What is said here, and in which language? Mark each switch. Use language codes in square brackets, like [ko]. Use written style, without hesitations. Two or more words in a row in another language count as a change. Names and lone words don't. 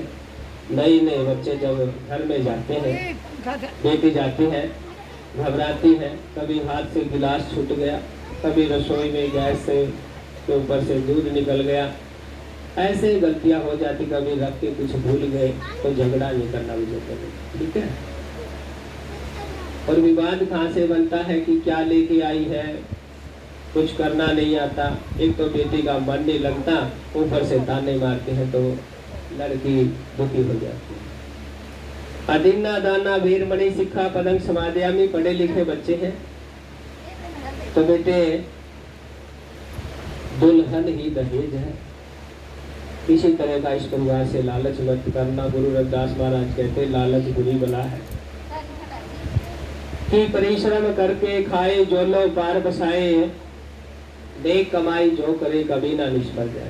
[hi] नए नए बच्चे जब घर में जाते हैं, बेटी जाती है घबराती है, कभी हाथ से गिलास छूट गया, कभी रसोई में गैस से के ऊपर से दूध निकल गया, ऐसे गलतियां हो जाती, कभी रख के कुछ भूल गए तो झगड़ा नहीं करना मुझे, ठीक है। और विवाद कहाँ से बनता है कि क्या लेके आई है, कुछ करना नहीं आता, एक तो बेटी का मन नहीं लगता, ऊपर से ताने मारते हैं तो लड़की दुखी हो जाती है। [pi] अदिन्ना दाना वीरमणि सिक्खा पदंग समाधियामी, [hi] पढ़े लिखे बच्चे हैं तो बेटे दुल्हन ही दहेज है। किसी तरह का इस परिवार से लालच मत करना। गुरु रविदास महाराज कहते लालच बुरी बला है कि परिश्रम करके खाए जो लो पार बसाए, नेक कमाई जो करे कभी ना निष्फल जाए।